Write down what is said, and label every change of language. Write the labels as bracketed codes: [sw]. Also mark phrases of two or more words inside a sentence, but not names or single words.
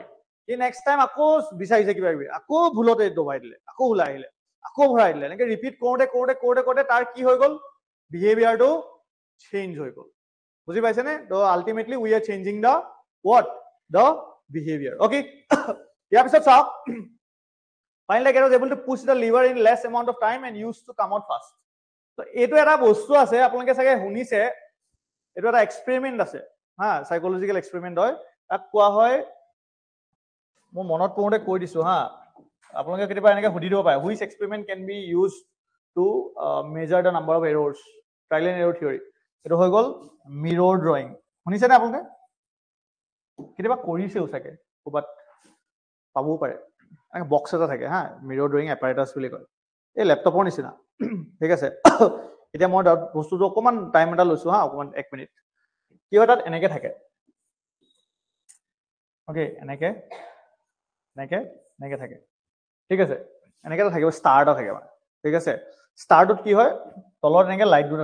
[as] সি নেক্সট টাইম আকৌ বিচাৰিছে কিবা কিবি, আকৌ ভুলতে দবাই দিলে, আকৌ ওলাই আহিলে, আকৌ ভৰাই দিলে, এনেকে ৰিপিট কৰোতে তাৰ কি হৈ গ'ল? বিহেভিয়াৰটো চেঞ্জ হৈ গ'ল, বুজি পাইছেনে? [en] তো ultimately we are changing the what? The behaviour. [as] অকে, ইয়াৰ পিছত চাওক, [en] Finally, cat was able to push the lever in less amount of time and used to come out fast. So, [as] এইটো এটা বস্তু আছে আপোনালোকে চাগে শুনিছে এইটো এটা এক্সপেৰিমেন্ট আছে হা [en] psychological experiment [as] হয় তাক কোৱা হয় মই মনত পৰোতে কৈ দিছো হা আপোনালোকে কেতিয়াবা এনেকৈ সুধি দিব পাৰে [en] which experiment can be used to measure the number of errors trial and error theory [as] এটো হৈ গল [en] mirror drawing [as] শুনিছে না আপোনালোকে কেতিয়াবা কৰিছেও চাগে ক'বাত পাবও পাৰে এক বক্স এটা থাকে হা [en] mirror drawing apparatus [as] বুলি কয় এই ল্যাপটপৰ নিচিনা ঠিক আছে এতিয়া মই বস্তুটো অকমান টাইম এটা লৈছো হা অকমান 1 মিনিট কি হয় তাত এনেকে থাকে ওকে এনেকে এনেকে এনেকে থাকে ঠিক আছে এনেকে থাকিব ষ্টাৰ্ট থাকে মানে ঠিক আছে ষ্টাৰ্টত কি হয় তলত এনেকে লাইট দুটা